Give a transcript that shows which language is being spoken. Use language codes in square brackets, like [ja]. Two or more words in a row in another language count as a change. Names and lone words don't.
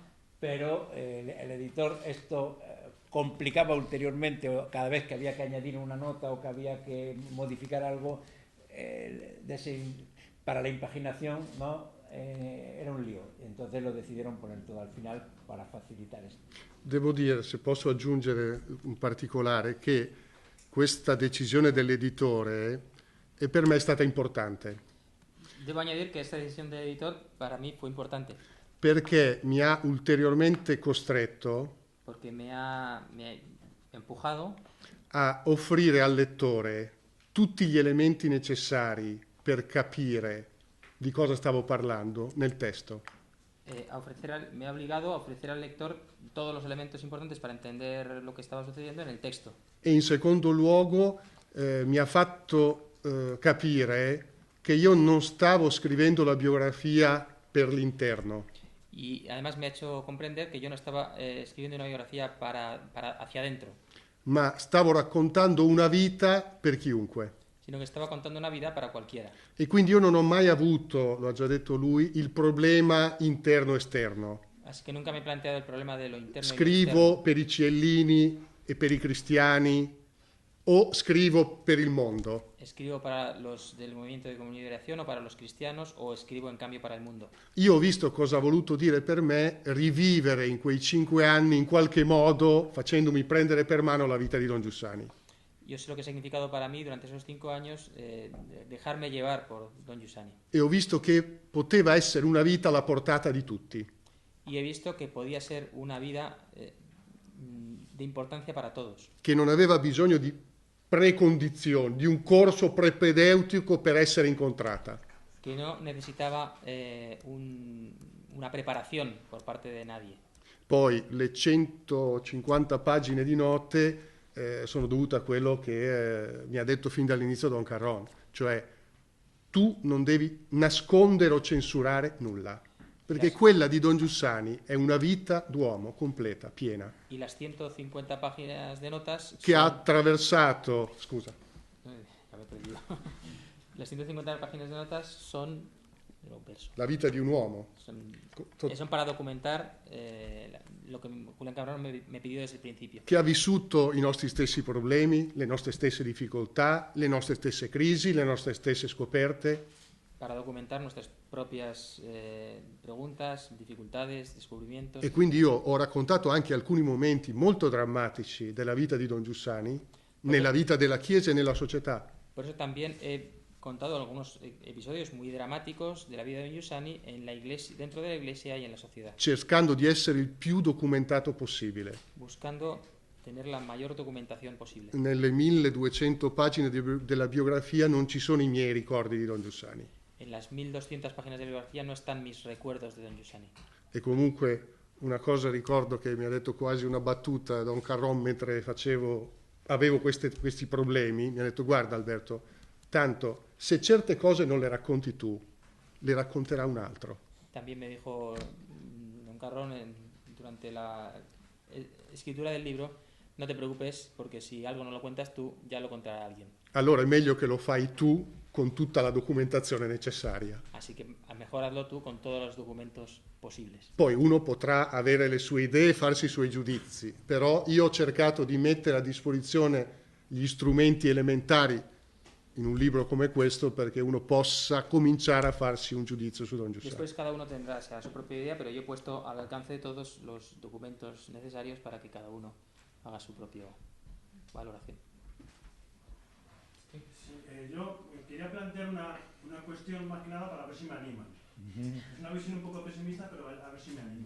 [es] Pero el editor esto complicaba ulteriormente, cada vez que había que añadir una nota o que había que modificar algo para la impaginación, ¿no? Era un lío, entonces lo decidieron poner todo al final para facilitar esto. [it] Devo dire, se posso aggiungere un particolare, che questa decisione dell'editore per me è stata importante. [es] Debo añadir que esta decisión del editor para mí fue importante. [it] Perché mi ha ulteriormente costretto [es] Porque me ha empujado [it] a offrire al lettore tutti gli elementi necessari per capire di cosa stavo parlando nel testo. [es] me ha obligado a ofrecer al lector todos los elementos importantes para entender lo que estaba sucediendo en el texto. [it] E in secondo luogo mi ha fatto capire che io non stavo scrivendo la biografia per l'interno, [es] Y además me ha hecho comprender que yo no estaba escribiendo una biografía para hacia adentro, [it] ma stavo raccontando una vita per chiunque. [es] sino que estaba contando una vida para cualquiera. [it] E quindi io non ho mai avuto, lo ha già detto lui, il problema interno-esterno. [es] Así que nunca me he planteado el problema de lo interno y lo [it] Scrivo [es] externo. [it] per i ciellini e per i cristiani o scrivo per il mondo. [es] Escribo para los del movimiento de comunión y liberación o para los cristianos o escribo en cambio para el mundo. [it] Io ho visto cosa ha voluto dire per me rivivere in quei 5 anni in qualche modo, facendomi prendere per mano la vita di Don Giussani. [es] Yo sé lo que ha significado para mí durante esos 5 años dejarme llevar por Don Giussani. [it] E ho visto che poteva essere una vita alla portata di tutti. [es] Y he visto que podía ser una vida de importancia para todos. [it] Che non aveva bisogno di precondizioni, di un corso prepedeutico per essere incontrata. [es] Que no necesitaba una preparación por parte de nadie. [it] Poi le 150 pagine di note sono dovute a quello che mi ha detto fin dall'inizio Don Carron, cioè tu non devi nascondere o censurare nulla, perché quella di Don Giussani è una vita d'uomo completa, piena, [es] Y las 150 páginas de notas [it] che ha [es] son... [it] attraversato, scusa, [es] Ya me he perdido. Las 150 páginas de notas son... [it] lo verso. la vita di un uomo. [es] Son para documentar lo que Julián Cabrón me pidió desde el principio. [it] Che ha vissuto i nostri stessi problemi, le nostre stesse difficoltà, le nostre stesse crisi, le nostre stesse scoperte. [es] Para documentar nuestras propias preguntas, dificultades, descubrimientos. [it] E quindi io ho raccontato anche alcuni momenti molto drammatici della vita di Don Giussani, nella vita della Chiesa e nella società. [es] Por eso también he contado algunos episodios muy dramáticos de la vida de Don Giussani en la iglesia, dentro de la iglesia y en la sociedad. [it] Cercando di essere il più documentato possibile. [es] Buscando tener la mayor documentación posible. [it] Nelle 1200 pagine della biografia non ci sono i miei ricordi di Don Giussani. [es] En las 1200 páginas de biografía no están mis recuerdos de Don Giussani. [it] E comunque una cosa ricordo che mi ha detto quasi una battuta Don Carron mentre avevo questi problemi, mi ha detto guarda Alberto, tanto se certe cose non le racconti tu, le racconterà un altro. [es] También me dijo Don Carron durante la escritura del libro, no te preocupes porque si algo no lo cuentas tú, ya lo contará alguien. [it] Allora è meglio che lo fai tu con tutta la documentazione necessaria. [es] Así que mejor hazlo tú con todos los documentos posibles. [it] Poi uno potrà avere le sue idee e farsi i suoi giudizi, però io ho cercato di mettere a disposizione gli strumenti elementari in un libro come questo perché uno possa cominciare a farsi un giudizio su Don Giussani. [es] Después cada uno tendrá su propia idea, pero yo he puesto al alcance de todos los documentos necesarios para que cada uno haga su propia valoración. Sí, yo quería plantear una cuestión más que nada para ver si me animan. Es una visión un poco pesimista, pero a ver si me animan.